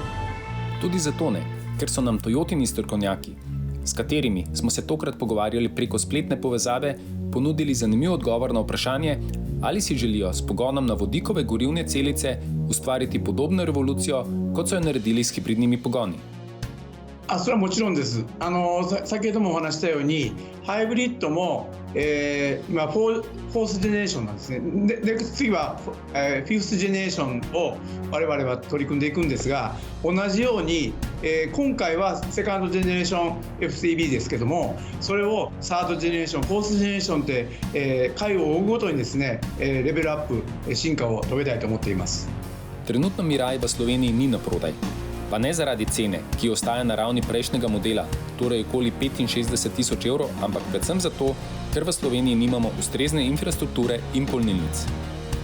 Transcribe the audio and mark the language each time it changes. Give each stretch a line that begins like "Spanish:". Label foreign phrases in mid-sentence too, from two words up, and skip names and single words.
Slovenian: Tudi zato ne, ker so nam Toyotini strokovnjaki, s katerimi smo se tokrat pogovarjali preko spletne povezave, ponudili zanimiv odgovor na vprašanje, ali si želijo s pogonom na vodikove gorivne celice ustvariti podobno revolucijo, kot so jo naredili s hibridnimi pogoni.
Japanese: それはもちろんです。先ほどもお話したように、ハイブリッドも、今フォースジェネレーションなんですね。で次は、フィフスジェネレーションを我々は取り組んでいくんですが、同じように、今回はセカンドジェネレーション FCB ですけども、それをサードジェネレーション、フォースジェネレーションって、回を追うごとにですね、レベルアップ、進化を遂げたいと思っています。
Slovenian: Trenutno Mirai v Sloveniji ni na prodaj. Pa ne zaradi cene, ki ostaja na ravni prejšnjega modela, torej okoli 65 000 €, ampak predvsem zato, ker v Sloveniji nimamo ustrezne infrastrukture in polnilnic.